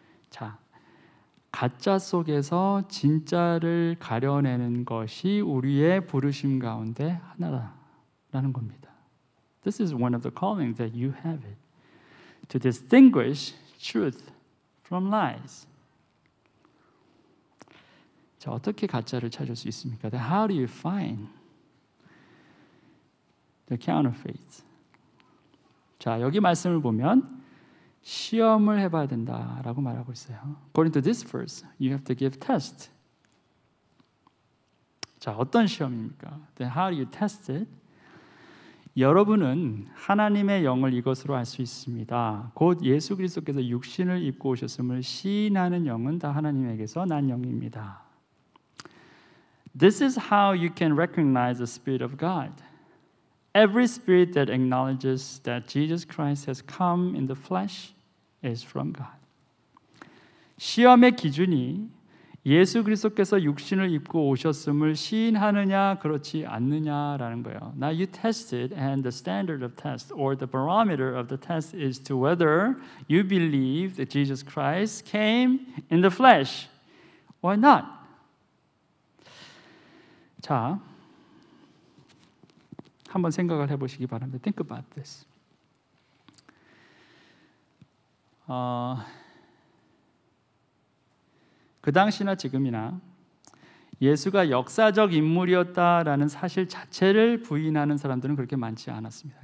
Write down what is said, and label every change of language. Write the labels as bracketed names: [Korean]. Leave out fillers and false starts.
[Korean] 자, 가짜 속에서 진짜를 가려내는 것이 우리의 부르심 가운데 하나라는 겁니다. [English] This is one of the callings that you have it. To distinguish truth from lies. [Korean] 자, 어떻게 가짜를 찾을 수 있습니까? [English] How do you find the counterfeits? [Korean] 자, 여기 말씀을 보면 시험을 해봐야 된다라고 말하고 있어요. [English] According to this verse, you have to give test. [Korean] 자, 어떤 시험입니까? [English] Then how do you test it? [Korean] 여러분은 하나님의 영을 이것으로 알 수 있습니다. 곧 예수 그리스도께서 육신을 입고 오셨음을 시인하는 영은 다 하나님에게서 난 영입니다. [English] This is how you can recognize the Spirit of God. Every spirit that acknowledges that Jesus Christ has come in the flesh is from God. [Korean] 시험의 기준이 예수 그리스도께서 육신을 입고 오셨음을 시인하느냐 그렇지 않느냐라는 거예요. [English] Now you test it, and the standard of test or the barometer of the test is to whether you believe that Jesus Christ came in the flesh or not. [Korean] 자, 한번 생각을 해보시기 바랍니다. [English] Think about this. [Korean] 그 당시나 지금이나 예수가 역사적 인물이었다라는 사실 자체를 부인하는 사람들은 그렇게 많지 않았습니다.